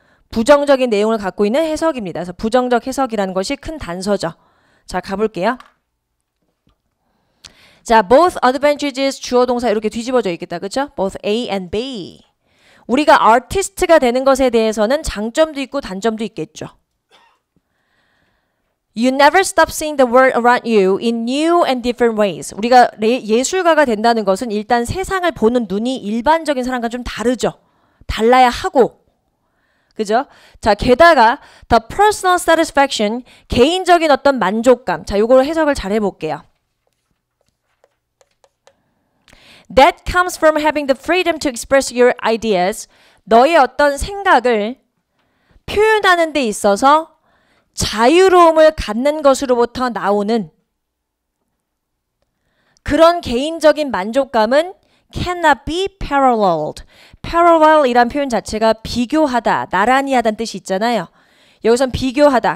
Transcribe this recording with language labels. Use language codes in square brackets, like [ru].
[ko] 부정적인 내용을 갖고 있는 해석입니다. 그래서 부정적 해석이라는 것이 큰 단서죠. 자, 가볼게요. 자, [en] both advantages [ko] 주어 동사 이렇게 뒤집어져 있겠다. 그쵸? [en] both A and B. [ko] 우리가 아티스트가 되는 것에 대해서는 장점도 있고 단점도 있겠죠. [en] You never stop seeing the world around you in new and different ways. [ko] 우리가 예술가가 된다는 것은 일단 세상을 보는 눈이 일반적인 사람과 좀 다르죠. 달라야 하고. 그죠? 자, 게다가 [en] the personal satisfaction, [ko] 개인적인 어떤 만족감. 자, 요걸 해석을 잘 해볼게요. [en] That comes from having the freedom to express your ideas. [ko] 너의 어떤 생각을 표현하는 데 있어서 자유로움을 갖는 것으로부터 나오는 그런 개인적인 만족감은 [en] cannot be paralleled. [ko] parallel이란 표현 자체가 비교하다, 나란히 하다는 뜻이 있잖아요. 여기선 비교하다.